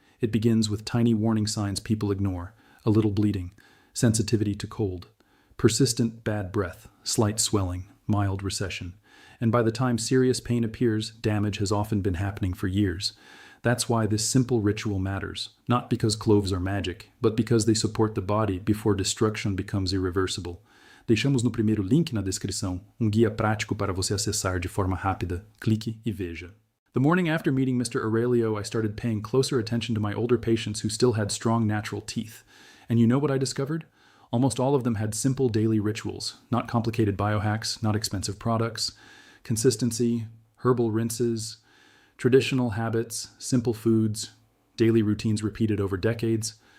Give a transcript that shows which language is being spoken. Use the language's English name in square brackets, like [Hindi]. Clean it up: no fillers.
[English] It begins with tiny warning signs people ignore. A little bleeding, sensitivity to cold, persistent bad breath, slight swelling, mild recession. And by the time serious pain appears, damage has often been happening for years. That's why this simple ritual matters, not because cloves are magic, but because they support the body before destruction becomes irreversible. [Portuguese] Deixamos no primeiro link na descrição guia prático para você acessar de forma rápida. Clique e veja. [English] The morning after meeting Mr. Aurelio, I started paying closer attention to my older patients who still had strong natural teeth. And you know what I discovered? Almost all of them had simple daily rituals, not complicated biohacks, not expensive products, consistency, herbal rinses, traditional habits, simple foods, daily routines repeated over decades.